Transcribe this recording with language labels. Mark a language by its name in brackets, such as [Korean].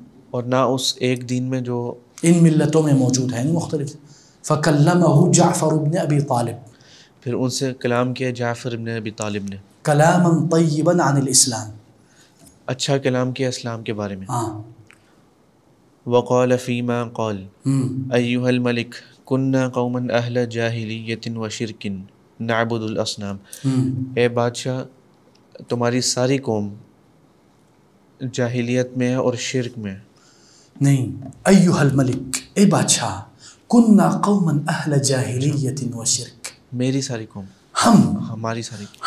[Urdu] اور نہ اس ایک دین میں جو ان ملتوں میں موجود ہے، مختلف. [Arabic] فَكَلَّمَهُ جعفر بن ابی طالب، [Urdu] پھر ان سے کلام کیا جعفر ابن ابی طالب نے. [Arabic] کلاما طیبا عن الاسلام، [Urdu] اچھا کلام کیا اسلام کے بارے میں. ہاں. [Arabic] وقال فيما قال أيها الملك كنا قوما أهل جاهلية وشرك نعبد الأصنام. [Urdu] اے بادشاہ تمہاری ساری قوم جاہلیت میں ہے اور شرک میں ہے. نہیں، [Arabic] ایھا الملک، [Urdu] اے بادشاہ، [Arabic] کننا قوما اہل جاہلیت و شرک، [Urdu] میری ساری قوم، ہماری ساری قوم،